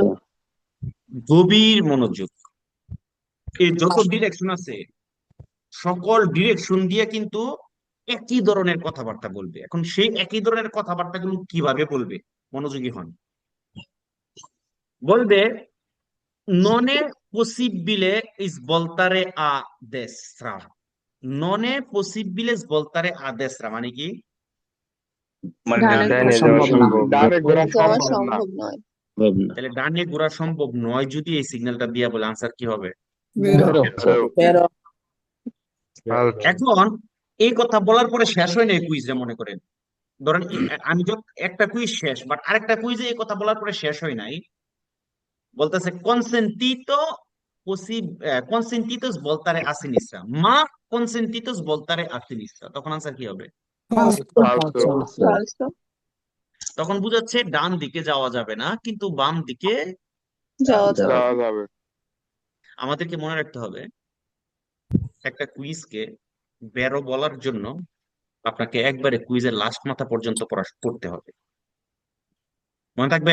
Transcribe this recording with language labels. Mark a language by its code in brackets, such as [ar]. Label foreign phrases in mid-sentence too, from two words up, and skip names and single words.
[bn] গভীর মনোযোগ। এই যত ডিরেকশন আছে, সকল ডিরেকশন দিয়ে কিন্তু একই ধরনের কথাবার্তা বলবে। এখন সেই একই ধরনের কথাবার্তাগুলো কিভাবে বলবে? মনোযোগী হন। [it] বলবে non è possibile svoltare a destra, non è possibile svoltare a destra [bn] মানে কি? মানে ডাইনে যাওয়া সম্ভব না, ডানে ঘোরা যাওয়া সম্ভব না সম্ভব নয় তাহলে ডানে ঘোরা সম্ভব নয় যদি এই সিগন্যালটা দিয়া বলে, আনসার কি হবে? বেরো ফালতু, এখন এই কথা বলার পরে শেষ হয় না এই কুইজটা, মনে করেন। ধরেন আমি যখন একটা কুইজ শেষ, বাট আরেকটা কুইজে এই কথা বলার পরে শেষ হয় নাই, বলতেছে [it] consentitos voltare a sinistra, ma consentitos voltare a sinistra, [bn] তখন আনসার কি হবে? ফালতু ফালসো তখন বুঝাচ্ছে ডান দিকে যাওয়া যাবে না, কিন্তু বাম দিকে যাওয়া যাবে যাওয়া যাবে আমাদেরকে মনে রাখতে হবে। একটা কুইজকে বেরো বলার জন্য আপনাকে একবারে কুইজের লাস্ট মাথা পর্যন্ত পড়তে হবে, মনে থাকবে?